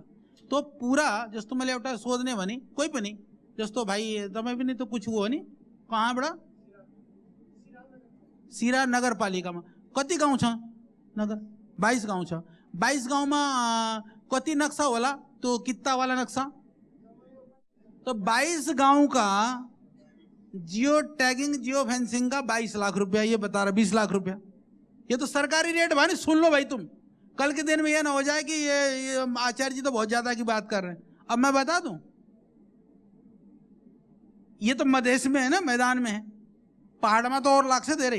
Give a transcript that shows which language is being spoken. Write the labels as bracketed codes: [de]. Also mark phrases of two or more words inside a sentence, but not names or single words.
[ne] तो पूरा जस्तो मैले एउटा सोध्ने भने कोही पनि, जस्तो भाइ तपाई पनि त कुछ हो नि, कहाँबाट सिरा नगरपालिकामा कति गाउँ छ? नगर 22 गाउँ छ। 22 गाउँमा कति नक्सा होला? [hi] तो कित्ता वाला नक्सा। तो 22 गांव का [en] geo tagging geo fencing [hi] का 22 लाख रुपया ये बता रहा, 20 लाख रुपया। ये तो सरकारी रेट भाई, सुन लो भाई तुम, कल के दिन में ये ना हो जाए कि ये आचार्य जी तो बहुत ज्यादा की बात कर रहे हैं। अब मैं बता दूं, ये तो मधेश में है ना, मैदान में है, पहाड़ में तो और लाख से दे रही।